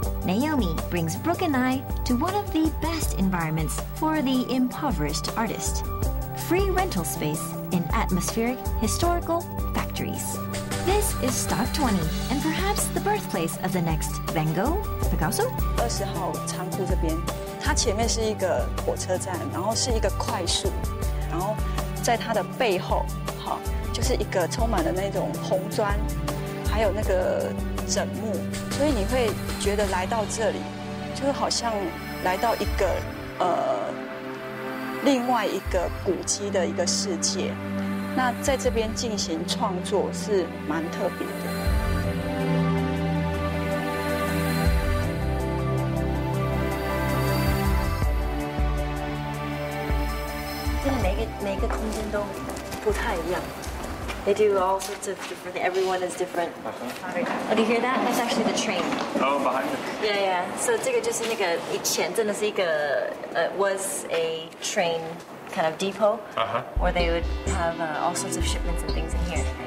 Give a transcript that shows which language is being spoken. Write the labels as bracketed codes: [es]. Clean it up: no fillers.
[en] Naomi brings Brooke and I to one of the best environments for the impoverished artist. Free rental space in atmospheric historical factories. This is Stock 20 and perhaps the birthplace of the next Van Gogh, Picasso? [zh] 20号仓库这边，它前面是一个火车站，然后是一个快速，然后在它的背后，就是一个充满了那种红砖，还有那个枕木，所以你会觉得来到这里，就好像来到一个另外一个古迹的一个世界。那在这边进行创作是蛮特别的。真的每个空间都不太一样。 [en] They do all sorts of different. Everyone is different. Oh, do you hear that? That's actually the train. Oh, behind it. Yeah. So [zh] 这个就是那个以前真的是一个 [en] was a train kind of depot where they would have all sorts of shipments and things in here.